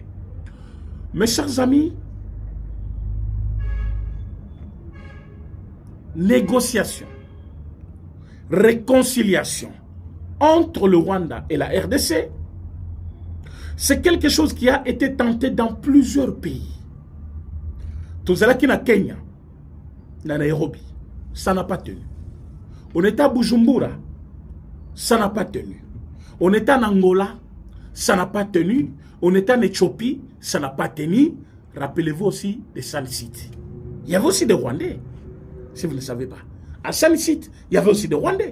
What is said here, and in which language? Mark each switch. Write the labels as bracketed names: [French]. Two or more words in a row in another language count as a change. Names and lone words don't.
[French] Mes chers amis, négociation, réconciliation entre le Rwanda et la RDC, c'est quelque chose qui a été tenté dans plusieurs pays. [Lingala] Tozalaki na Kenya, na Nairobi, [French] ça n'a pas tenu. On est à Bujumbura, ça n'a pas tenu. On est en Angola, ça n'a pas tenu. On est en Éthiopie, ça n'a pas tenu. Rappelez-vous aussi de Sun City. Il y avait aussi des Rwandais, si vous ne savez pas. À Sun City, il y avait aussi des Rwandais.